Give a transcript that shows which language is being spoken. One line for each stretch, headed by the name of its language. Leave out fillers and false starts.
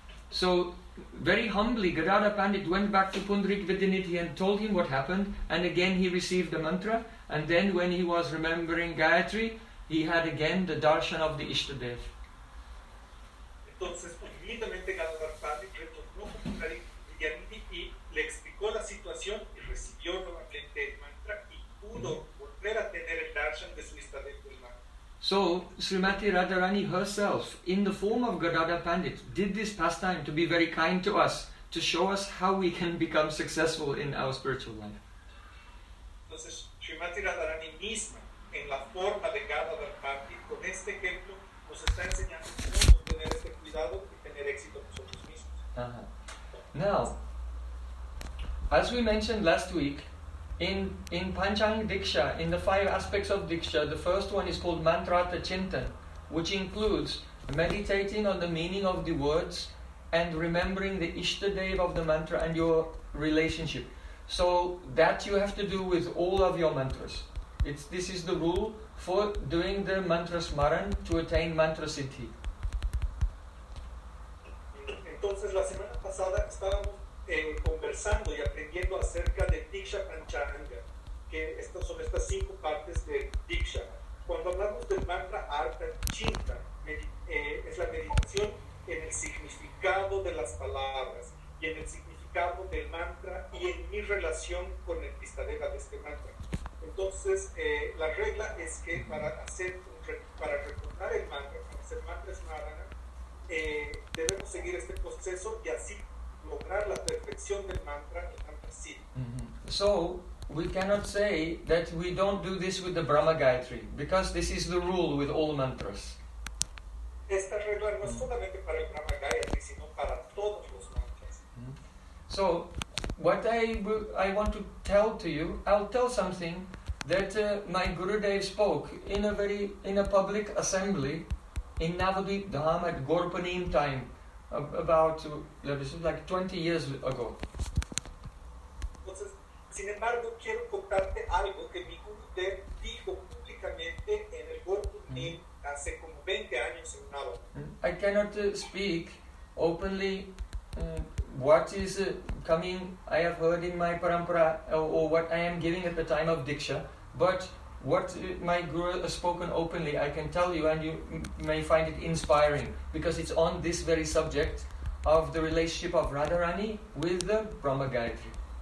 English: So, very humbly, Gadadhar Pandit went back to Pundarik Vidyanidhi and told him what happened, and again he received the mantra, and then when he was remembering Gayatri, he had again the darshan of the Ishtadev.
Spanish: Entonces, humildemente, Gadadhar Pandit retornó a Pundarik Vidyanidhi y le explicó la situación y recibió nuevamente el mantra y pudo volver a tener el darshan de su Ishtadev.
English: So, Srimati Radharani herself, in the form of Gadadhar Pandit, did this pastime to be very kind to us, to show us how we can become successful in our spiritual life.
Spanish: Entonces, Srimati Radharani misma, en la forma de Gadadhar Pandit, con este ejemplo, nos está enseñando cómo tener este cuidado y tener éxito nosotros mismos. Uh-huh.
English: Now, as we mentioned last week, In Panchang Diksha, in the five aspects of Diksha, the first one is called Mantrata Chintan, which includes meditating on the meaning of the words and remembering the Ishtadeva of the mantra and your relationship. So that you have to do with all of your mantras. This is the rule for doing the Mantra Smaran to attain Mantra Siddhi.
Spanish: Entonces, la semana pasada estábamos conversando y aprendiendo acerca de Diksha Panchanga, que estas son estas cinco partes de Diksha. Cuando hablamos del mantra Artha Chinta, es la meditación en el significado de las palabras y en el significado del mantra y en mi relación con el Ishtadeva de este mantra. Entonces, la regla es que para recordar el mantra, para hacer mantra Smarana, debemos seguir este proceso y así lograr la perfección del mantra, el mantra Siddhi. Mm-hmm. So,
English: We cannot say that we don't do this with the Brahma Gayatri, because this is the rule with all mantras.
Spanish: Esta regla no es solamente para el Brahma Gayatri, sino para todos los mantras.
English: So, what I want to tell to you, I'll tell something that my Gurudev spoke in a very in a public assembly in Navadvip Dham at Gorpanim time, about like 20 years ago.
Spanish: Sin embargo, quiero contarte algo que mi Gurudev dijo públicamente en el Gorpanim hace como 20 años en Navadvip.
English: I cannot speak openly what is coming, I have heard in my parampara, or what I am giving at the time of Diksha, but what my guru has spoken openly, I can tell you, and you may find it inspiring, because it's on this very subject of the relationship of Radharani with the Brahma Gayatri.